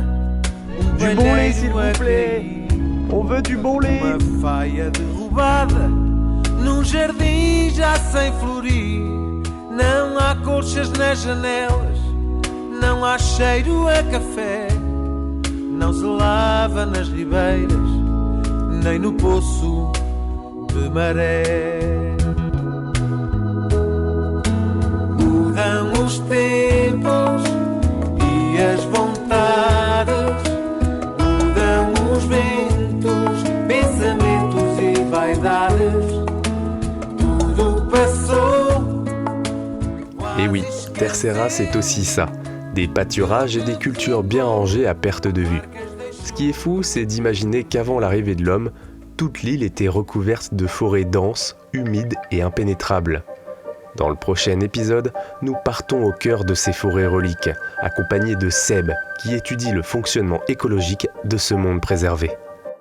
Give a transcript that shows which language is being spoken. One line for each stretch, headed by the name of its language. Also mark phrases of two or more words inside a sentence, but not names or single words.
French: Du bon lait s'il vous plaît! On veut du bon lait!
Portuguese: uma faia derrubada, num jardim já sem florir. Não há colchas nas janelas, não há cheiro a café. Não se lava nas ribeiras, nem no poço de maré. Mudam os tempos e as vontades, mudam os ventos, pensamentos e vaidades. Tudo passou.
French: Et oui, Terceira c'est aussi ça, des pâturages et des cultures bien rangées à perte de vue. Ce qui est fou, c'est d'imaginer qu'avant l'arrivée de l'homme, toute l'île était recouverte de forêts denses, humides et impénétrables. Dans le prochain épisode, nous partons au cœur de ces forêts reliques, accompagnés de Seb, qui étudie le fonctionnement écologique de ce monde préservé.